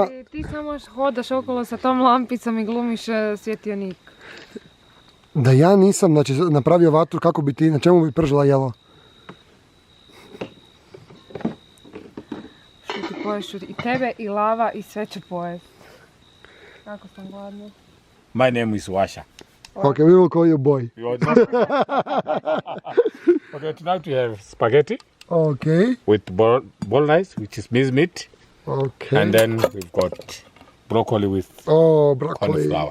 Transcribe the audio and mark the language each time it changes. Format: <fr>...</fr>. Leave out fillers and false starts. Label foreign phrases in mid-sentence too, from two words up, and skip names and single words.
<hr>Ti samo hodaš okolo sa tom lampicom i glumiš svjetionik. Da ja nisam, znači, napravio vatru, kako bi ti, na čemu bi pržila jelo? Šuti, poješ i tebe i lava i sve će pojest. Kako sam gladna.</hr> <en>My name is Washa. Okay, we will call you boy. Okay, tonight we have spaghetti Okay. with bolognese, which is mince meat, Okay. and then we've got broccoli with Oh, broccoli. cauliflower.</en>